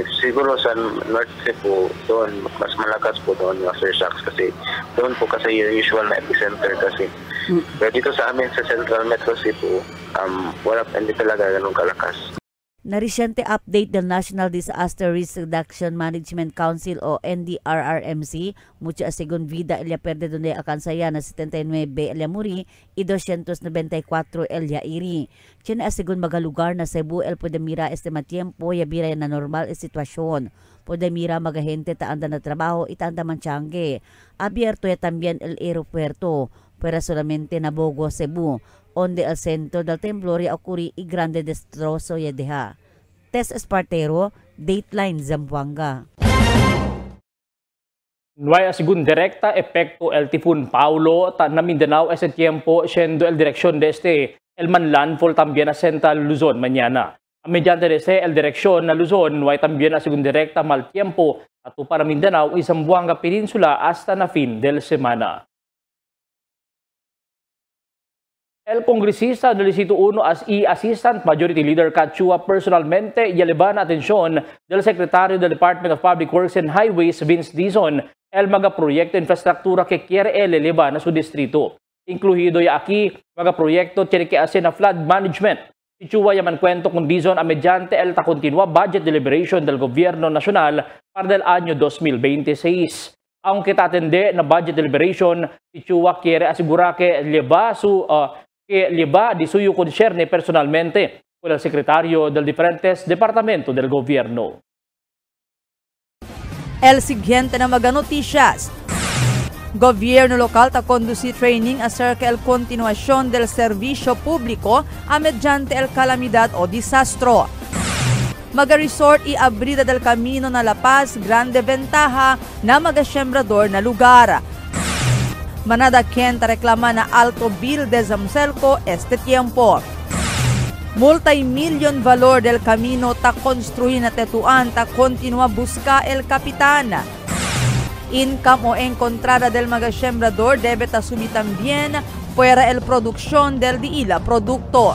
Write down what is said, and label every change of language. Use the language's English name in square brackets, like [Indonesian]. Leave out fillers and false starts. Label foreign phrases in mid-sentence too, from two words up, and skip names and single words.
[Filipino] Siguro sa North Cebu, doon mas malakas po doon yung aftershocks kasi doon po kasi yung usual na epicenter kasi. Pero dito sa amin sa Central Metro Cebu, hindi talaga ganun kalakas. [Chavacano] Na resyente update del National Disaster Risk Reduction Management Council o NDRRMC, mucho asigon vida elia perde donde akansaya na 79 elia muri y 294 elia iri. Tiene asigon magalugar na Cebu el puede mira este tiempo ya bira na normal sitwasyon. Puede mira magahente taanda na trabajo itanda manchangge. Abierto ya también el aeropuerto, pero solamente na Bogo, Cebu, onde el centro del temblor ya ocurri y grande destrozo ya deja. Tess Espartero, Dateline Zamboanga. Nuay asigun direkta epekto el tifun Paulo na Mindanao ese tiempo siendo el dirección de el man landfall también a Central Luzon mañana. Mediante de el dirección na Luzon, nuay también asigun direkta mal tiempo at para Mindanao y Zamboanga Peninsula hasta na fin del semana. El congresista del Distrito 1 y [English] Assistant Majority Leader [Chavacano] Cachua personalmente y eleva la atención del secretario del Department of Public Works and Highways, Vince Dizon, el magaproyecto de infraestructura que quiere elevar a su distrito. Incluido ya aquí, magaproyecto tiene que hacer na flood management. Ichua yaman kwento con Dizon a mediante el continua [English] budget deliberation [Chavacano] del gobierno nacional para el año 2026. Aunque tatende na [English] budget deliberation, [Chavacano] Ichua quiere asegurar que lleva di suyo concerne personalmente con el secretario del diferentes departamentos del gobierno. El siguiente na mga noticias. Gobyerno lokal ta conduci training acerca el continuación del servicio público a mediante el calamidad o disastro. Maga-resort y abrida del camino na La Paz, grande ventaja na maga-sembrador na lugar. Manada quien reclama na alto bill de Zamcelco este tiempo. Multi-million valor del camino ta construir na tetuan ta continua busca el capitán. Income o encontrada del magasembrador debe asumir también fuera el producción del diila producto.